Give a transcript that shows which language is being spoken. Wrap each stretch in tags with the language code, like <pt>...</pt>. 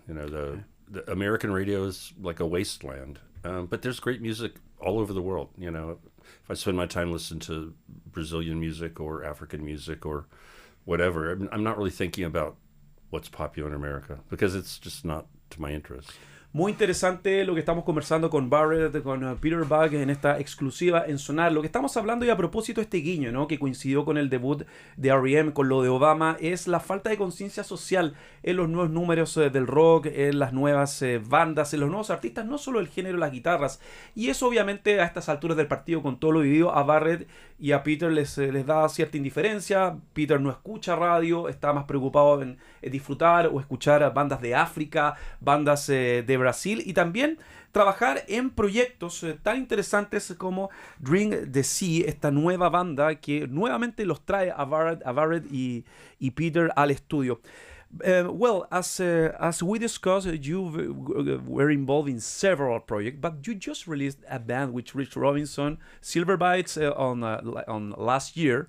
<en>You know, the American radio is like a wasteland. But there's great music all over the world. You know, if I spend my time listening to Brazilian music or African music or whatever, I'm not really thinking about what's popular in America because it's just not to my interest.</en> <es>Muy interesante lo que estamos conversando con Barrett, con Peter Buck en esta exclusiva en Sonar. Lo que estamos hablando, y a propósito este guiño, ¿no?, que coincidió con el debut de R.E.M, con lo de Obama, es la falta de conciencia social en los nuevos números del rock, en las nuevas bandas, en los nuevos artistas, no solo el género de las guitarras. Y eso obviamente a estas alturas del partido, con todo lo vivido, a Barrett y a Peter les da cierta indiferencia. Peter no escucha radio, está más preocupado en disfrutar o escuchar bandas de África, bandas de Brasil, y también trabajar en proyectos tan interesantes como Drink the Sea, esta nueva banda que nuevamente los trae a Barrett y Peter al estudio.</es> <en>Well, as we discussed, you were involved in several projects, but you just released a band with Rich Robinson, Silverbites, on last year.</en>